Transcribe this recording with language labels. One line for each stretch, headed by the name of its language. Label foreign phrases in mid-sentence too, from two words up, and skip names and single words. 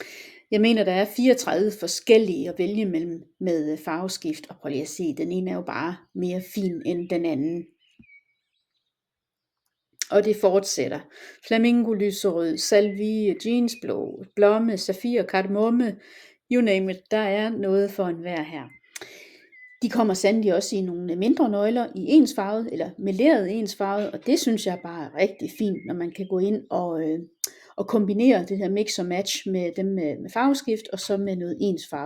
Danish: Jeg mener, der er 34 forskellige at vælge mellem med farveskift, og prøv lige at se, den ene er jo bare mere fin end den anden. Og det fortsætter. Flamingo lyserød, salvie, jeansblå, blomme, safir, kardemomme,
English: you name it,
Danish: der er noget for enhver her. De kommer sandelig også i nogle mindre nøgler i ensfarvet, eller meleret ensfarvet, og det synes jeg bare er rigtig fint, når man kan gå ind og kombinere det her mix og match med dem med farveskift, og så med noget ensfarvet.